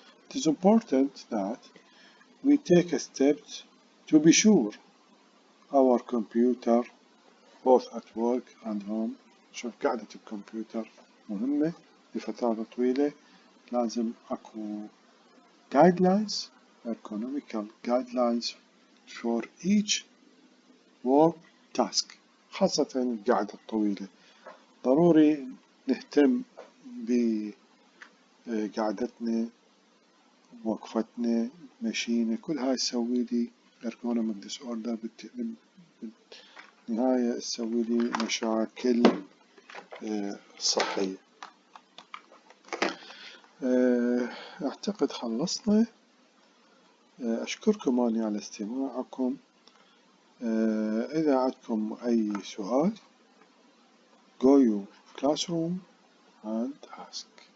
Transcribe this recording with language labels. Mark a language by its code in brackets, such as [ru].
[en] It is important that we take a step to be sure our computer both at work and home. [ar] شوف قاعدة الكمبيوتر مهمة لفترات طويلة. لازم أكو [en] guidelines, economical guidelines for each work task, [ar] خاصة القعدة الطويلة. ضروري نهتم بقعدتنا، وقفتنا، مشينا، كل هاي تسوي لي ergonomic disorder، بالنهاية تسوي لي مشاكل صحية. أعتقد خلصنا. أشكركم أني على استماعكم. إذا عندكم أي سؤال [en] go your classroom and ask.